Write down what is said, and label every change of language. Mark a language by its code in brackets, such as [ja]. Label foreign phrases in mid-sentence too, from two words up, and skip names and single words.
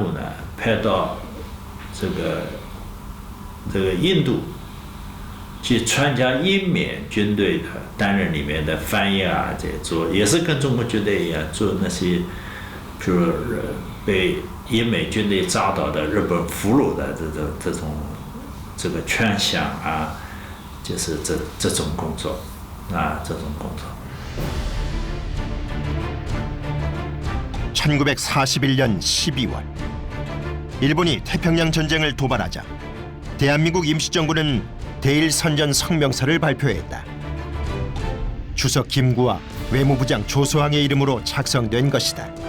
[zh] 呢派到这个印度去参加英缅军队的，担任里面的翻译这做也是跟中国军队一样做那些，比如被英美军队抓到的日本俘虏的这个劝降就是这种工作这种工作。 [ko] 1941년 12월 일본이 태평양 전쟁을 도발하자 대한민국 임시정부는 대일선전 성명서를 발표했다. 주석 김구와 외무부장 조소항의 이름으로 작성된 것이다.